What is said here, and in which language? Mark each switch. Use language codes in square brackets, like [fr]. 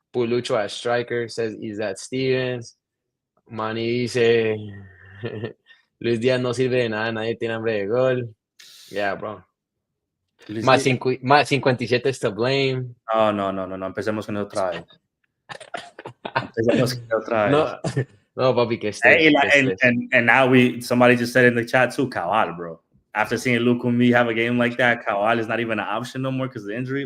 [en] Pulucho as striker says, is that Stevens? [es] Manny dice, Luis Díaz no sirve de nada, nadie tiene hambre de gol. [en] Yeah, bro. Más 57 is to blame. [es] No, empecemos con otra vez. No, papi, que [en] and now somebody just said in the chat too, Cabal, bro. After seeing Lukumi have a game like that, Cabal is not even an option no more because of the injury.